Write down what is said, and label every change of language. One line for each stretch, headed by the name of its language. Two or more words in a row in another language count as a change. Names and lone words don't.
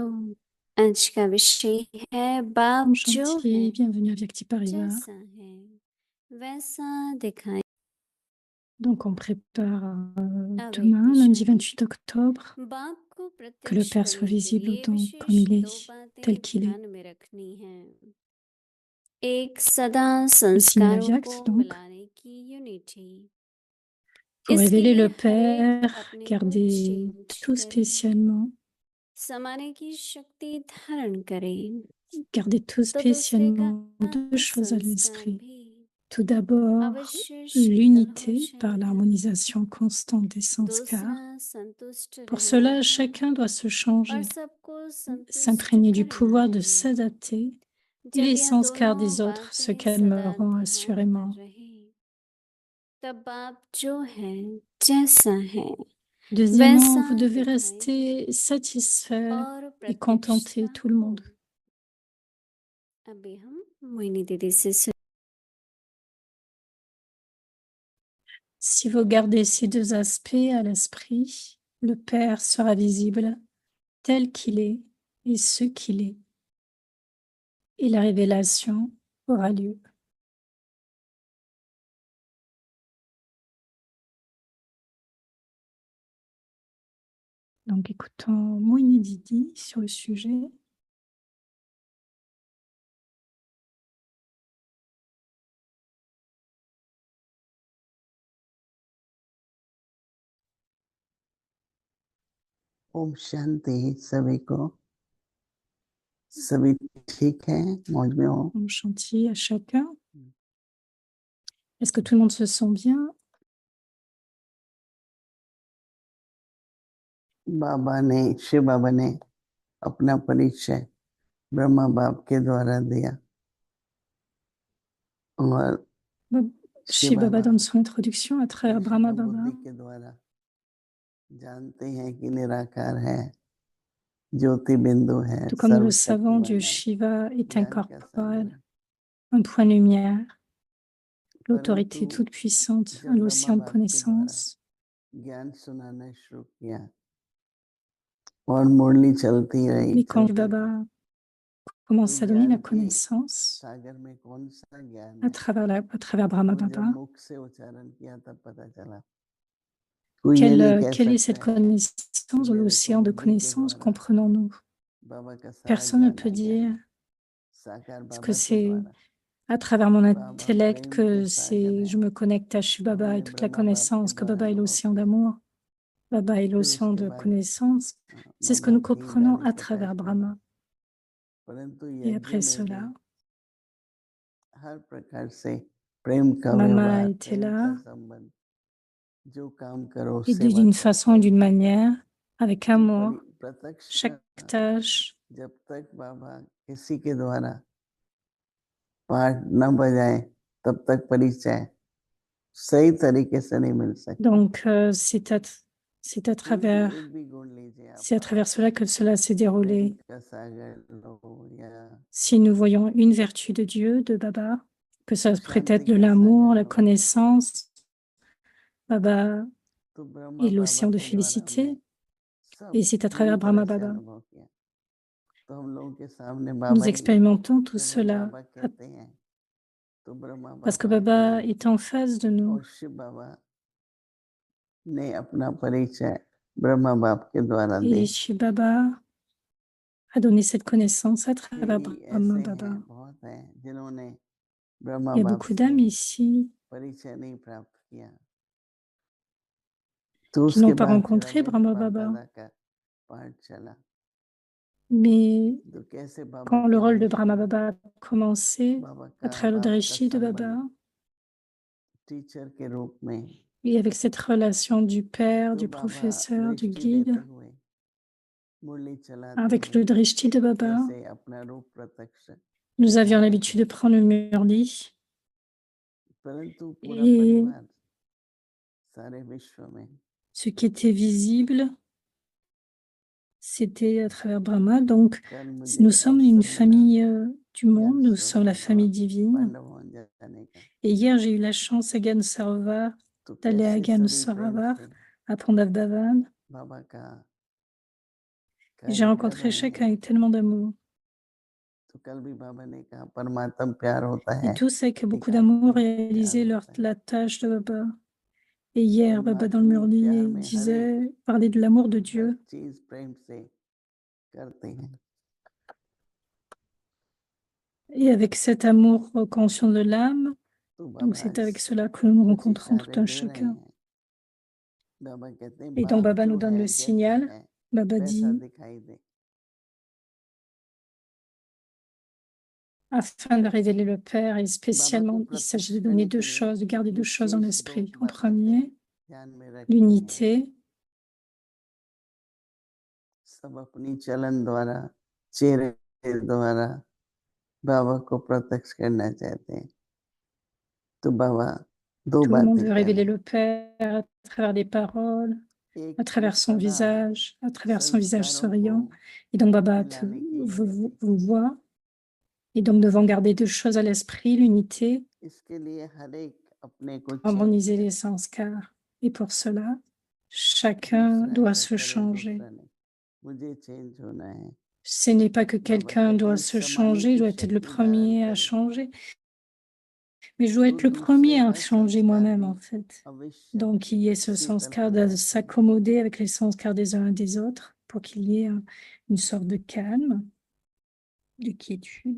Hindi: आज का विषय है बाप Om जो Shanti, है
French: bienvenue à Vyakti Parivar.
Hindi: जैसा है वैसा दिखाए।
French: Donc on prépare
Hindi: अव्यक्त
French: demain, lundi
Hindi: शांति
French: 28 octobre,
Hindi: बाप को
French: que le
Hindi: प्रत्यक्ष
French: Père soit
Hindi: करने के
French: visible
Hindi: लिए
French: autant comme
Hindi: विशेष
French: il
Hindi: दो
French: est,
Hindi: बातें
French: tel qu'il est.
Hindi: ध्यान में रखनी है। एक सदा
French: Le signe
Hindi: संस्कारों
French: Avyakt,
Hindi: को
French: donc,
Hindi: मिलाने की यूनिटी।
French: pour
Hindi: इसके
French: révéler
Hindi: लिए
French: le
Hindi: हर एक
French: Père,
Hindi: अपने को
French: gardez
Hindi: चेंज
French: tout
Hindi: करे,
French: spécialement,
Hindi: समाने की शक्ति धारण करे,
French: gardez tout
Hindi: तो दूसरे का
French: spécialement deux choses à
Hindi: संस्कार
French: l'esprit.
Hindi: भी
French: Tout d'abord,
Hindi: अवश्य शीतल हो
French: l'unité par
Hindi: जाएगा।
French: l'harmonisation constante des sanskars.
Hindi: दूसरा संतुष्ट
French: Pour
Hindi: रहना
French: cela,
Hindi: है
French: chacun doit se
Hindi: और
French: changer,
Hindi: सबको संतुष्ट
French: s'imprégner du
Hindi: करना
French: pouvoir de
Hindi: है।
French: s'adapter et
Hindi: जब
French: les
Hindi: यह
French: sanskars
Hindi: दोनों
French: des autres se
Hindi: बातें सदा
French: calmeront
Hindi: ध्यान
French: assurément.
Hindi: में रहे, तब बाप जो है जैसा है
French: Deuxièmement,
Hindi: वैसा
French: vous devez
Hindi: दिखाए
French: rester satisfait
Hindi: और
French: et contenter
Hindi: प्रत्यक्षता
French: tout le
Hindi: हो।
French: monde.
Hindi: अभी हम मोहिनी दीदी से
French: Si vous gardez ces deux aspects à l'esprit, le Père sera visible tel qu'il est et ce qu'il est, et la révélation aura lieu. Donc écoutons Moini Didi sur le sujet.
Hindi: ओम शांति सभी को। सभी ठीक है, मौज में हो?
French: Om Shanti à chacun. Est-ce que tout le monde se sent bien?
Hindi: बाबा ने, शिव बाबा ने अपना परिचय ब्रह्मा बाप के द्वारा दिया और
French: Shiv
Hindi: शिव
French: Baba
Hindi: बाबा
French: donne son introduction à travers Brahma
Hindi: पुरुषोत्तम
French: Baba.
Hindi: बुद्धि के द्वारा जानते हैं कि निराकार है, ज्योति बिंदु है,
French: Tout comme nous le savons,
Hindi: सर्वशक्तिमान
French: Dieu
Hindi: है,
French: Shiva est
Hindi: ज्ञान का सागर
French: incorporel,
Hindi: है।
French: un point de lumière, l'autorité
Hindi: परंतु
French: toute puissante,
Hindi: जब ब्रह्मा
French: l'océan de
Hindi: बाप के द्वारा
French: connaissance.
Hindi: ज्ञान सुनाना शुरू किया और मुरली चलती रही
French: Mais quand
Hindi: चलती रही,
French: Baba
Hindi: तो
French: commence à donner
Hindi: ज्ञान
French: la
Hindi: के
French: connaissance
Hindi: सागर में कौन सा ज्ञान
French: à
Hindi: है,
French: travers Brahma
Hindi: वो जब
French: Baba,
Hindi: मुख से उच्चारण किया तब पता चला। कोई ये नहीं कह
French: quelle est cette
Hindi: सकता है
French: connaissance,
Hindi: कि मेरे को
French: l'océan de
Hindi: बुद्धि के
French: connaissance,
Hindi: द्वारा
French: comprenons-nous?
Hindi: बाबा का सारा
French: Personne ne
Hindi: ज्ञान
French: peut
Hindi: आ गया
French: dire
Hindi: है, साकार
French: ce que
Hindi: बाबा के
French: c'est
Hindi: द्वारा।
French: à travers mon
Hindi: बाबा
French: intellect
Hindi: प्रेम के
French: que
Hindi: सागर
French: c'est,
Hindi: है,
French: je me connecte à Shiv Baba et
Hindi: हमने
French: toute la
Hindi: ब्रह्मा बाप के
French: connaissance, que
Hindi: द्वारा
French: Baba est
Hindi: अनुभव
French: l'océan
Hindi: किया।
French: d'amour, Baba est
Hindi: फिर
French: l'océan
Hindi: उसके
French: de
Hindi: बाद
French: connaissance. C'est ce que
Hindi: बाबा
French: nous
Hindi: की
French: comprenons
Hindi: वाणी
French: à
Hindi: प्रकाश
French: travers
Hindi: में,
French: Brahma.
Hindi: परंतु
French: Et
Hindi: यज्ञ
French: après
Hindi: में
French: cela,
Hindi: भी हर प्रकार से प्रेम का
French: Mama
Hindi: व्यवहार,
French: était
Hindi: प्रेम का
French: là,
Hindi: संबंध, जो काम करो
French: et
Hindi: सेवा
French: d'une
Hindi: करो
French: façon,
Hindi: प्रेम
French: d'une
Hindi: से करो,
French: manière, avec
Hindi: जो
French: amour,
Hindi: प्रत्यक्ष
French: chaque tâche.
Hindi: जब तक बाबा किसी के द्वारा पाठ न बजाए तब तक परिचय सही तरीके से नहीं मिल सकता।
French: Donc, c'est à
Hindi: कोई भी
French: travers,
Hindi: एक भी गुण लीजिए आप
French: c'est à
Hindi: बाबा
French: travers
Hindi: का,
French: cela que cela s'est
Hindi: प्रेम
French: déroulé.
Hindi: का सागर लो या
French: Si nous voyons une vertu de Dieu, de Baba, que ça pourrait
Hindi: शांति
French: être de
Hindi: का
French: l'amour,
Hindi: सागर
French: la
Hindi: लो,
French: connaissance, Baba
Hindi: तो ब्रह्मा
French: est
Hindi: बाबा
French: l'océan de
Hindi: के द्वारा हमने
French: félicité,
Hindi: सब
French: et c'est à
Hindi: पूरी
French: travers
Hindi: तरह
French: Brahma
Hindi: से
French: Baba.
Hindi: अनुभव किया। तो हम लोगों के सामने
French: Nous
Hindi: बाबा ही है,
French: expérimentons tout
Hindi: जब हम
French: cela
Hindi: बाबा कहते हैं तो ब्रह्मा
French: parce que
Hindi: बाबा
French: Baba
Hindi: प्रेम
French: est en face de nous.
Hindi: और शिव बाबा ने अपना परिचय ब्रह्मा बाप के द्वारा
French: Et
Hindi: दी।
French: Shiv Baba a donné cette connaissance à travers
Hindi: भी
French: Brahma
Hindi: ऐसे
French: Baba.
Hindi: हैं, बहुत हैं जिन्होंने ब्रह्मा
French: Il y a
Hindi: बाप
French: beaucoup
Hindi: से
French: d'âmes ici
Hindi: परिचय नहीं प्राप्त किया, तो
French: qui
Hindi: उसके
French: n'ont pas
Hindi: बाद फिर
French: rencontré
Hindi: अद्वैत
French: Brahma
Hindi: बाप
French: Baba.
Hindi: दादा का पाठ चला,
French: Mais
Hindi: तो कैसे बाबा
French: quand le
Hindi: के
French: rôle de Brahma
Hindi: दृष्टि,
French: Baba a commencé,
Hindi: बाबा
French: à
Hindi: का
French: travers le
Hindi: बाप का
French: drishti de Baba,
Hindi: संबंध टीचर के रूप में,
French: et avec cette relation du père,
Hindi: तो
French: du
Hindi: बाबा
French: professeur, du
Hindi: दृष्टि
French: guide,
Hindi: देते हुए मुरली चलाते
French: avec
Hindi: हुए
French: le drishti de Baba,
Hindi: कैसे अपना रूप प्रत्यक्ष
French: nous avions
Hindi: दिखाते
French: l'habitude
Hindi: थे,
French: de prendre le murli.
Hindi: परंतु पूरा
French: Et
Hindi: परिवार सारे विश्व में
French: ce qui était visible, c'était à travers Brahma. Donc,
Hindi: कल
French: nous
Hindi: मुझे
French: sommes une
Hindi: अवसर मिला
French: famille du
Hindi: ज्ञान
French: monde, nous sommes la
Hindi: सरोवर
French: famille divine.
Hindi: पांडवों जाने का,
French: Et hier, j'ai eu la chance à Gan Sarovar
Hindi: तो
French: d'aller à
Hindi: कैसे
French: Gan
Hindi: सभी प्रेम
French: Sarovar,
Hindi: से
French: à Pondav Bhavan.
Hindi: बाबा का
French: Et j'ai
Hindi: कार्य कर
French: rencontré
Hindi: रहे
French: chacun
Hindi: हैं।
French: avec tellement d'amour.
Hindi: तो कल भी बाबा ने कहा परमात्म प्यार होता
French: Et
Hindi: है,
French: tous avec beaucoup
Hindi: एक
French: d'amour
Hindi: आत्मिक प्यार
French: réalisaient
Hindi: होता है।
French: la tâche de Baba. Et hier, Baba dans le
Hindi: परमात्मिक प्यार
French: Murli
Hindi: में हर एक
French: disait, parlait de l'amour de
Hindi: हर
French: Dieu.
Hindi: चीज प्रेम से करते हैं।
French: Et avec cet amour conscient de l'âme,
Hindi: तो
French: donc
Hindi: बाबा
French: c'est avec cela que nous
Hindi: कुछ
French: rencontrons tout
Hindi: इशारे
French: un
Hindi: दे रहे
French: chacun.
Hindi: हैं। बाबा कहते हैं
French: Et donc
Hindi: बाप
French: Baba nous
Hindi: जो
French: donne
Hindi: है
French: le
Hindi: जैसा
French: signal.
Hindi: है
French: Baba
Hindi: वैसा
French: dit,
Hindi: दिखाई दे।
French: afin de révéler le Père, et
Hindi: बाबा को
French: spécialement, il s'agit de
Hindi: प्रत्यक्ष
French: donner
Hindi: करने
French: deux
Hindi: के लिए
French: choses, de garder deux choses en
Hindi: विशेष दो
French: esprit. En
Hindi: बातें
French: premier,
Hindi: ध्यान में रखनी है।
French: l'unité,
Hindi: सब अपनी चलन द्वारा, चेहरे द्वारा बाबा को प्रत्यक्ष करना चाहते हैं, तो बाबा दो
French: tout le monde
Hindi: बातें
French: veut
Hindi: कह
French: révéler
Hindi: रहे
French: le Père à travers des paroles,
Hindi: हैं।
French: à
Hindi: एक तो
French: travers son
Hindi: सदा
French: visage
Hindi: संस्कारों
French: souriant.
Hindi: को
French: Et donc Baba
Hindi: मिलाने की
French: vous,
Hindi: यूनिटी,
French: vous voit. Et donc devant garder deux choses à l'esprit, l'unité,
Hindi: इसके लिए हर एक अपने को चेंज
French: harmoniser
Hindi: करे,
French: les sanskars. Et pour cela, chacun
Hindi: दूसरा
French: doit
Hindi: ऐसा
French: se
Hindi: करे
French: changer.
Hindi: दूसरा नहीं, मुझे चेंज होना है।
French: Ce n'est pas que
Hindi: बाबा
French: quelqu'un
Hindi: कहते
French: doit
Hindi: हैं
French: se
Hindi: समाने
French: changer,
Hindi: की
French: doit être le
Hindi: शक्ति धारण
French: premier à
Hindi: करे,
French: changer, mais je dois
Hindi: तो
French: être le
Hindi: दूसरे
French: premier à
Hindi: हर
French: changer
Hindi: संस्कार
French: moi-même
Hindi: भी
French: en fait.
Hindi: अवश्य
French: Donc qu'il y ait ce
Hindi: शीतल
French: sanskar
Hindi: हो
French: de
Hindi: जाते हैं।
French: s'accommoder avec les sanskars des uns et des autres pour qu'il y ait une sorte de calme, de quiétude.